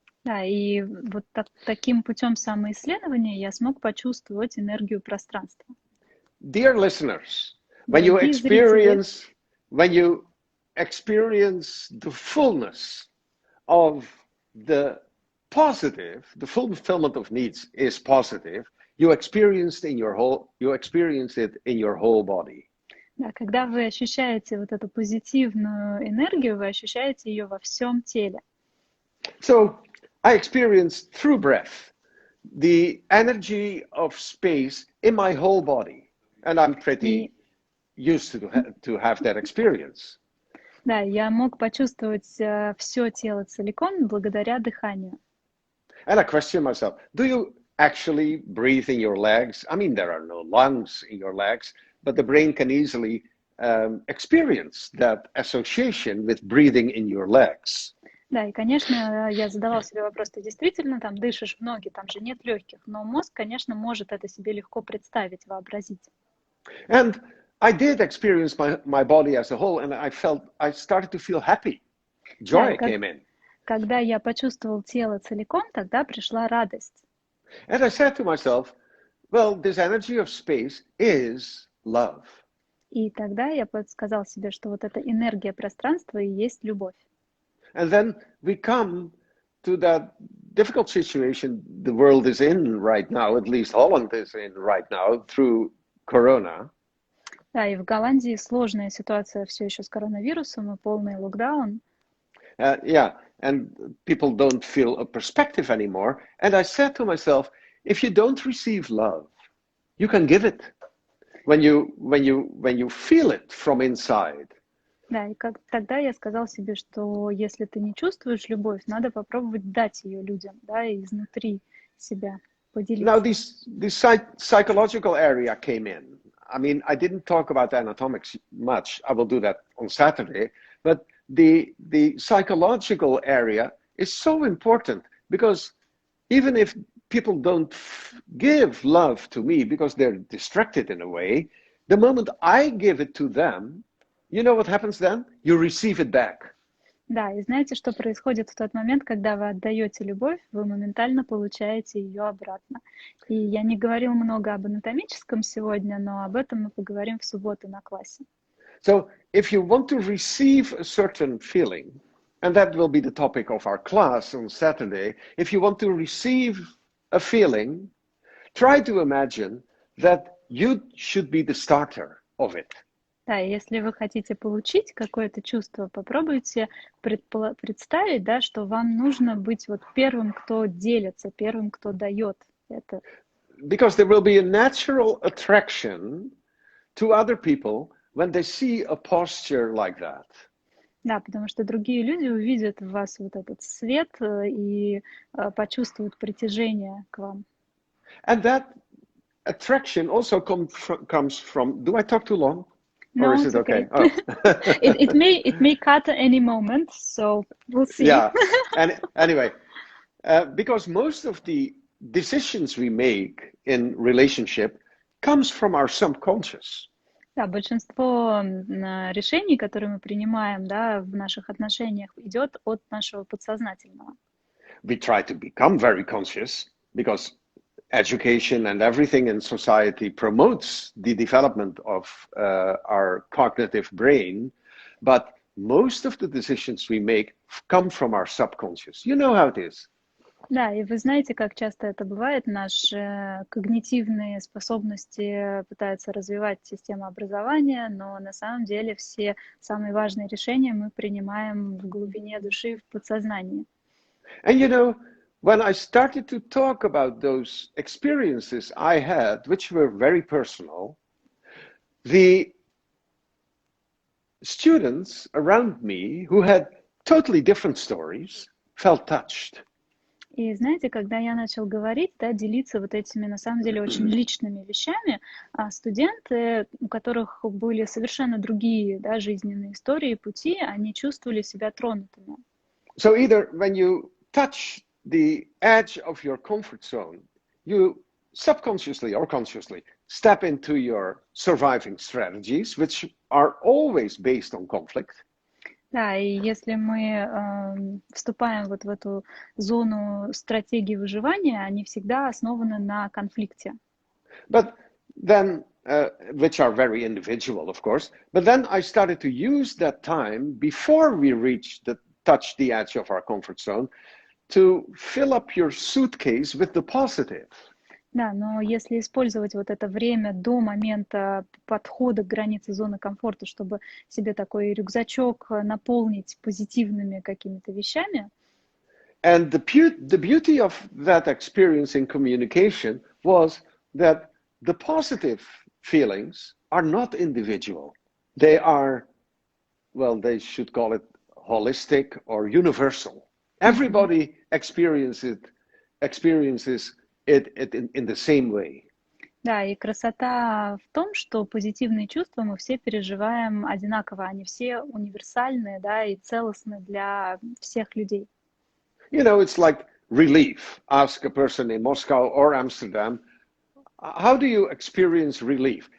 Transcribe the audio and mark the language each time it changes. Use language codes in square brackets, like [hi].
[ru] Да, и вот таким путем самоисследования я смог почувствовать энергию пространства. [en] Dear listeners, when you experience the fullness of the positive, the fulfillment of needs is positive, you experience it in your whole body. [ru] Да, когда вы ощущаете вот эту позитивную энергию, вы ощущаете ее во всем теле. [en] So I experienced through breath the energy of space in my whole body, and I'm pretty used to have that experience. [ru] Да, я мог почувствовать все тело целиком благодаря дыханию. [en] And I question myself: do you actually breathe in your legs? I mean, there are no lungs in your legs, but the brain can easily experience that association with breathing in your legs. [ru] Да, и, конечно, я задавала себе вопрос: ты действительно там дышишь в ноги, там же нет легких, но мозг, конечно, может это себе легко представить, вообразить. [en] And I did experience my body as a whole, and I started to feel happy. Joy came in. [ru] Когда я почувствовал тело целиком, тогда пришла радость. [en] And I said to myself, well, this energy of space is love. [ru] И тогда я подсказал себе, что вот эта энергия пространства и есть любовь. [en] And then we come to that difficult situation the world is in right now, at least Holland is in right now, through Corona. [ru] Да, и в Голландии сложная ситуация все еще с коронавирусом и полный локдаун. [en] Yeah, and people don't feel a perspective anymore. And I said to myself, if you don't receive love, you can give it when you feel it from inside. [ru] Да, и тогда я сказал себе, что если ты не чувствуешь любовь, надо попробовать дать ее людям, да, изнутри себя поделиться. [en] Now this psychological area came in. I mean, I didn't talk about anatomics much. I will do that on Saturday. But the psychological area is so important because even if people don't give love to me because they're distracted in a way, the moment I give it to them, you know what happens then? You receive it back. [ru] Да, и знаете, что происходит в тот момент, когда вы отдаете любовь, вы моментально получаете ее обратно. И я не говорил много об анатомическом сегодня, но об этом мы поговорим в субботу на классе. [en] So if you want to receive a certain feeling, and that will be the topic of our class on Saturday, if you want to receive a feeling, try to imagine that you should be the starter of it. [ru] Да, если вы хотите получить какое-то чувство, попробуйте представить, да, что вам нужно быть вот первым, кто делится, первым, кто дает это. [en] Because there will be a natural attraction to other people when they see a posture like that. [ru] Да, потому что другие люди увидят в вас вот этот свет и почувствуют притяжение к вам. [en] And that attraction also comes from, do I talk too long? Or is it's it okay? okay. Oh. It may cut at any moment, so we'll see. Yeah, and anyway, because most of the decisions we make in relationship comes from our subconscious. [ru] Да, большинство решений, которые мы принимаем, да, в наших отношениях, идет от нашего подсознательного. [en] We try to become very conscious because education and everything in society promotes the development of our cognitive brain, but most of the decisions we make come from our subconscious. You know how it is. [ru] Да, и вы знаете, как часто это бывает. Наши когнитивные способности пытаются развивать систему образования, но на самом деле все самые важные решения мы принимаем в глубине души, в подсознании. [en] And you know, when I started to talk about those experiences I had, which were very personal, the students around me who had totally different stories felt touched. [ru] И знаете, когда я начал говорить, да, делиться вот этими, на самом деле, очень личными вещами, студенты, у которых были совершенно другие, да, жизненные истории, пути, они чувствовали себя тронутыми. [en] So either when you touch the edge of your comfort zone, you subconsciously or consciously step into your surviving strategies, which are always based on conflict. [ru] Да, и если мы вступаем вот в эту зону стратегии выживания, они всегда основаны на конфликте. [en] But then, which are very individual, of course, but then I started to use that time before we touch the edge of our comfort zone to fill up your suitcase with the positive. [ru] Да, но если использовать вот это время до момента подхода к границе зоны комфорта, чтобы себе такой рюкзачок наполнить позитивными какими-то вещами. [en] And the beauty of that experience in communication was that the positive feelings are not individual. They are, well, they should call it holistic or universal. Everybody experiences it in the same way. [ru] Да, и красота в том, что позитивные чувства мы все переживаем одинаково, они все универсальные, да, и целостны для всех людей. [en] You know, it's like relief. Ask a person in Moscow or Amsterdam, how do you experience relief?